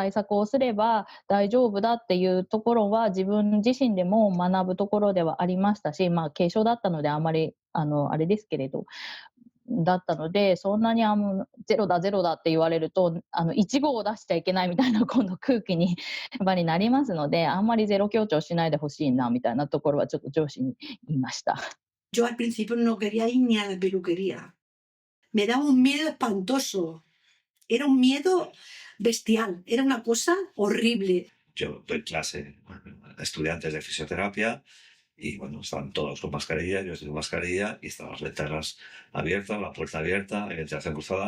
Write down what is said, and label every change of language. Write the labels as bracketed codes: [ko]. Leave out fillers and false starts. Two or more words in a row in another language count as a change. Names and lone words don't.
[ja] 対策をすれば大丈夫だっていうところは自分自身でも学ぶところではありましたし、軽症だったのであんまりあれですけれど、だったので、そんなにゼロだゼロだって言われると、1号を出しちゃいけないみたいな今度空気にやっぱりなりますので、あんまりゼロ強調しないでほしいなみたいなところはちょっと上司に言いました。 [es] Yo al principio no quería ir ni a la peluquería. Me daba un miedo espantoso. Era un miedo bestial. Era una cosa horrible. yo doy clase a estudiantes de fisioterapia y bueno, están todos con mascarilla, yo estoy con mascarilla y están las ventanas abiertas, la puerta abierta, hay ventilación cruzada.